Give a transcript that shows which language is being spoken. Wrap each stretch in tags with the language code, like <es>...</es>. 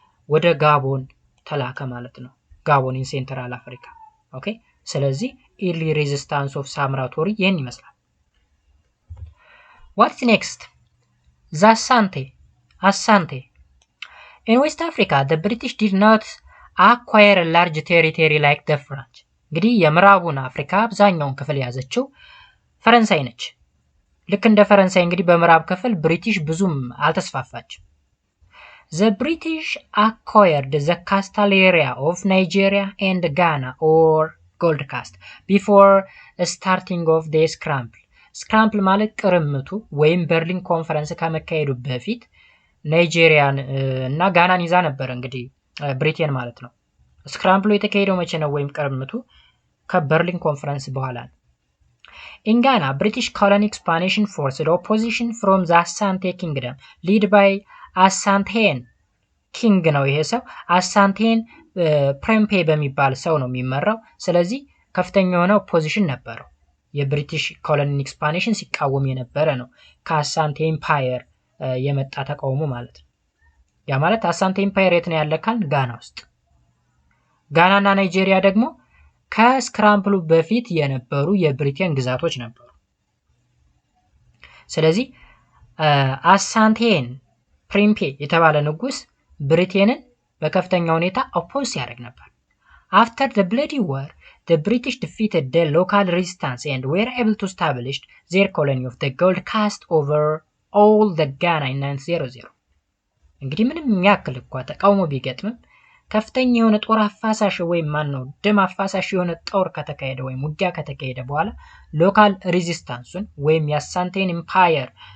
<am>ወደ ጋቦን ተላከ ማለት ነው። ጋቦን ኢን ሴንትራል አፍሪካ። ኦኬ ስለዚህ ኢርሊ ሬዚስታንስ ኦፍ ሳምራቶሪ ይህን ይመስላል።</am> <en>What's next? The Asante. In West Africa, the British did not acquire a large territory like the French.</en> <am>እንግዲህ የምዕራቡን አፍሪካ አብዛኛውን ክፍል ያዘችው ፈረንሳይ ነች። ልክ እንደ ፈረንሳይ እንግዲህ በምዕራብ ክፍል ብሪቲሽ ብዙም አልተስፋፋችም።</am> <en>The British acquired the coastal area of Nigeria and Ghana or Gold Coast before starting of the scramble.</en> <am>ስክራምፕል ማለት ቅርምቱ ወይም በርሊን ኮንፈረንስ ከመካሄዱ በፊት ናይጄሪያን እና ጋናን ይዛ ነበር እንግዲህ ብሪቴን ማለት ነው። ስክራምፕሉ የተካሄደው መቼ ነው? ወይም ቅርምቱ ከበርሊን ኮንፈረንስ በኋላ ነው።</am> <en>In Ghana, British colonial expansion forced opposition from the Asante Kingdom, led by Asantean king</en> <am>ነው ይሄ ሰው። አሳንቴን ፕሬምፔ በሚባል ሰው ነው የሚመራው። ስለዚህ ከፍተኛ የሆነ ኦፖዚሽን ነበረው። የብሪቲሽ ኮሎኒል ኤክስፓንሽን ሲቃወም የነበረ ነው። ከአሳንቴ ኤምፓየር የመጣ ተቃውሞ ማለት ነው። ያ ማለት አሳንቴ ኤምፓየር የት ነው ያለካል? ጋና ውስጥ። ጋናና ናይጄሪያ ደግሞ ከስክራምፕሉ በፊት የነበሩ የብሪቴን ግዛቶች ነበሩ። ስለዚህ አሳንቴን ፕሪምፔ የተባለ ንጉስ ብሪቴንን በከፍተኛ ሁኔታ ኦፖዝ ያደርግ ነበር።</am> <en>After the bloody war, the British defeated the local resistance and were able to establish their colony of the Gold Coast over all the Ghana in 1900.</en> <am>እንግዲህ ምንም የሚያክል እንኳ ተቃውሞ ቢገጥምም ከፍተኛ የሆነ ጦር አፋሳሽ ወይም ማነው ደም አፋሳሽ የሆነ ጦር ከተካሄደ ወይም ውጊያ ከተካሄደ በኋላ ሎካል ሬዚስታንሱን ወይም የአሳንቴን ኤምፓየር</am>